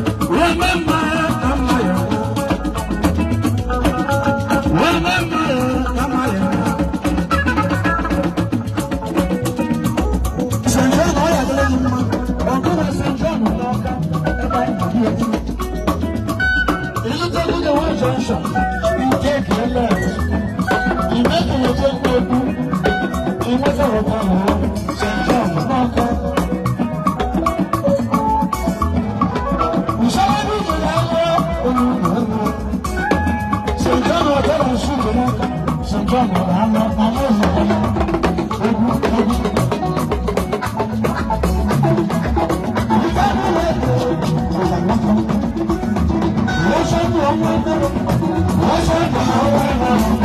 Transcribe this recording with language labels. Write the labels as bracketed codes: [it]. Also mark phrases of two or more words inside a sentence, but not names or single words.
[en] Remember, Remember, Remember, Remember. [ig] St. John, ọ ya dịrị gị mma. Ọ gụwa St. John n'Awka, ebe anyị nọ here. Ị lụtego [en] the one junction, [ig] ị [en] take a left. [ig] Ị mepere oche mkpegbu, ị nweta ụba ahụ, St. John n'Awka. Usoro ebe ị jere ahụ, onye ụlọ elu. St. John, ọ tọrọ nsụ nke n'aka. St. John, ọ na-anọ, na-anọ ozugbo ya. Egwu, egwu. Nke a bụ ụlọ elu. [yo] Wọ́n sọ fún ọmọ ẹgbẹ́ rẹ̀. Wọ́n sọ fún ọmọ ẹgbẹ́ rẹ̀.